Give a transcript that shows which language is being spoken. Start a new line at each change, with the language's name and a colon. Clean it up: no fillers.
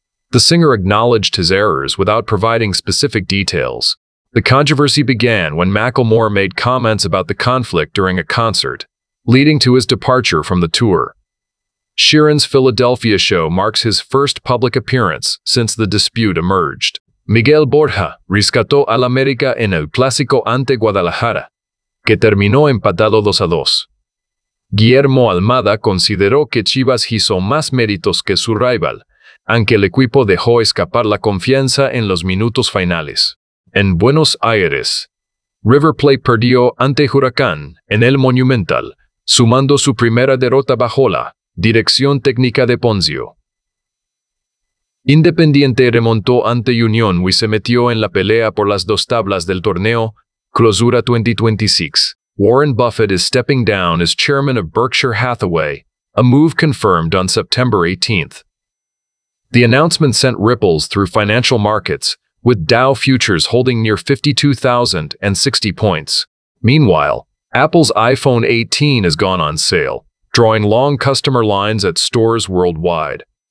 English: The singer acknowledged his errors without providing specific details. The controversy began when Macklemore made comments about the conflict during a concert, leading to his departure from the tour. Sheeran's Philadelphia show marks his first public appearance since the dispute emerged.
Spanish: Miguel Borja rescató al América en el Clásico ante Guadalajara, que terminó empatado 2-2. Guillermo Almada consideró que Chivas hizo más méritos que su rival, aunque el equipo dejó escapar la confianza en los minutos finales. En Buenos Aires, River Plate perdió ante Huracán en el Monumental, sumando su primera derrota bajo la dirección técnica de Ponzio. Independiente remontó ante Unión y se metió en la pelea por las dos tablas del torneo, Clausura 2026.
English: Warren Buffett is stepping down as chairman of Berkshire Hathaway, a move confirmed on September 18. The announcement sent ripples through financial markets, with Dow futures holding near 52,060 points. Meanwhile, Apple's iPhone 18 has gone on sale, drawing long customer lines at stores worldwide.